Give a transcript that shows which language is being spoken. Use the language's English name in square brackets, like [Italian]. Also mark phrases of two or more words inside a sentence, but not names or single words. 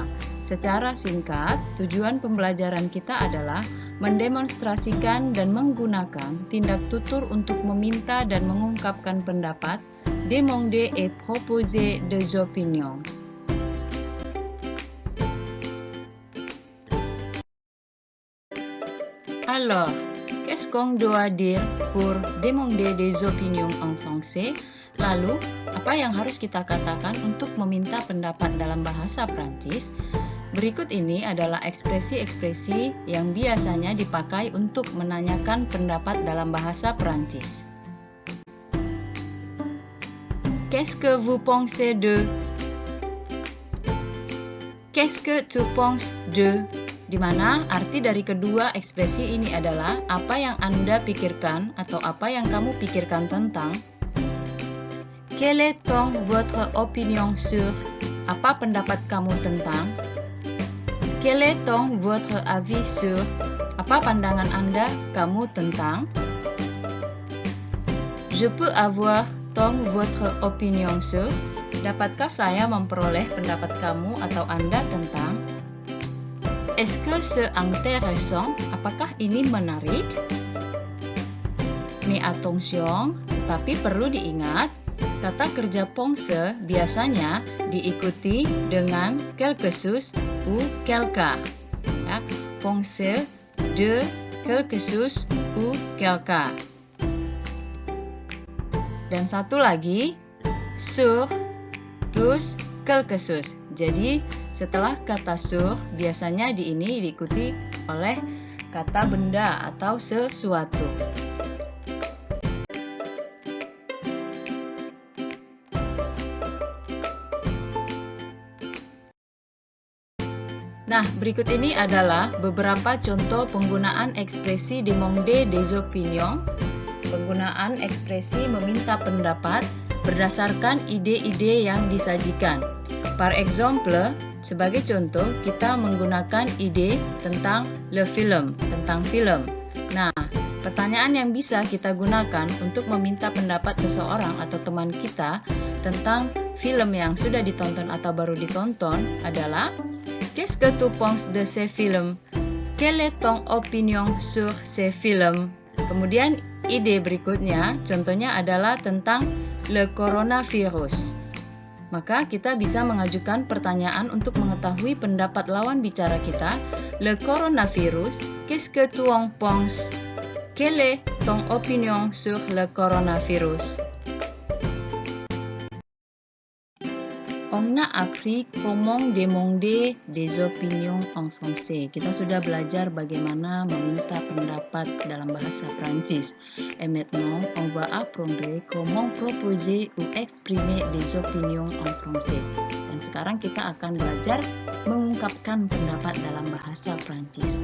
[Indonesian] Secara singkat, tujuan pembelajaran kita adalah mendemonstrasikan dan menggunakan tindak tutur untuk meminta dan mengungkapkan pendapat, [French] demander et proposer des opinions. Alors, qu'est-ce qu'on doit dire pour demander des opinions en français? [Indonesian] Lalu, apa yang harus kita katakan untuk meminta pendapat dalam bahasa Prancis? Berikut ini adalah ekspresi-ekspresi yang biasanya dipakai untuk menanyakan pendapat dalam bahasa Prancis. [French] Qu'est-ce que vous pensez de? Qu'est-ce que tu penses de? [Indonesian] Di mana arti dari kedua ekspresi ini adalah apa yang Anda pikirkan atau apa yang kamu pikirkan tentang. [French] Quelle est votre opinion sur? [Indonesian] Apa pendapat kamu tentang? [French] Quel est votre avis sur? [Indonesian] Apa pandangan Anda, kamu tentang? [French] Je peux avoir votre opinion sur? [Indonesian] Dapatkah saya memperoleh pendapat kamu atau Anda tentang? [French] Est-ce que c'est intéressant? [Indonesian] Apakah ini menarik? [French] Mais attention, [Indonesian] tetapi perlu diingat, kata kerja pense biasanya diikuti dengan [French] quelque chose ou quelqu'un. Ya, pense de quelque chose ou quelqu'un. [Indonesian] Dan satu lagi, [French] sur plus quelque chose. [Indonesian] Jadi setelah kata sur biasanya diikuti oleh kata benda atau sesuatu. Nah, berikut ini adalah beberapa contoh penggunaan ekspresi [French] demander des opinions, [Indonesian] penggunaan ekspresi meminta pendapat berdasarkan ide-ide yang disajikan. [French] Par exemple, [Indonesian] sebagai contoh, kita menggunakan ide tentang [French] le film, [Indonesian] tentang film. Nah, pertanyaan yang bisa kita gunakan untuk meminta pendapat seseorang atau teman kita tentang film yang sudah ditonton atau baru ditonton adalah [French] qu'est-ce que tu penses de ces films? Quelle est ton opinion sur ces films? [Indonesian] Kemudian ide berikutnya, contohnya adalah tentang [French] le coronavirus. [Indonesian] Maka kita bisa mengajukan pertanyaan untuk mengetahui pendapat lawan bicara kita. [French] Le coronavirus, qu'est-ce que tu en penses? Quelle est ton opinion sur le coronavirus? On a appris comment demander des opinions en français. [Indonesian] Kita sudah belajar bagaimana meminta pendapat dalam bahasa Prancis. [French] Et maintenant, on va apprendre comment proposer ou exprimer des opinions en français. [Indonesian] Dan sekarang kita akan belajar mengungkapkan pendapat dalam bahasa Prancis.